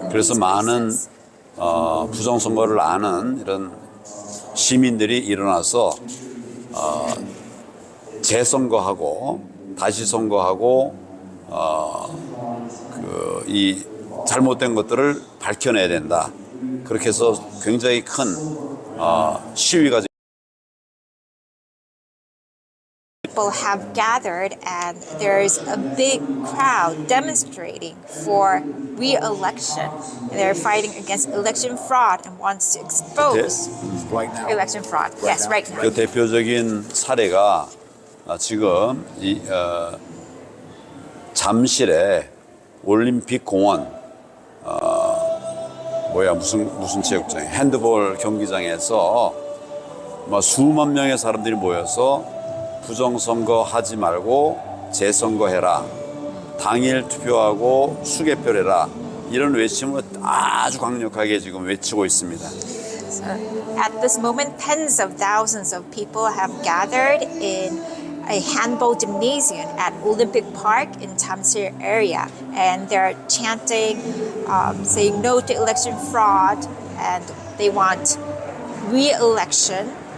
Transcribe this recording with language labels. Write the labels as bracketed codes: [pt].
[ko] 그래서 많은 부정선거를 아는 이런 시민들이 일어나서 재선거하고 다시 선거하고 이 잘못된 것들을 밝혀내야 된다. 그렇게 해서 굉장히 큰 시위가 [en] People have gathered and there's a big crowd demonstrating for re-election. They're fighting against election fraud and wants to expose election fraud. Yes, right now. [ko] 그 대표적인 사례가 지금 잠실의 올림픽 공원 무슨 체육장 핸드볼 경기장에서 수만 명의 사람들이 모여서 부정선거 하지 말고 재선거해라. 당일 투표하고 수개표를 해라. 이런 외침을 아주 강력하게 지금 외치고 있습니다. [en] So at this moment, tens of thousands of people have gathered in a handball gymnasium at Olympic Park in Jamsil area. And they're chanting, saying no to election fraud, and they want re-election.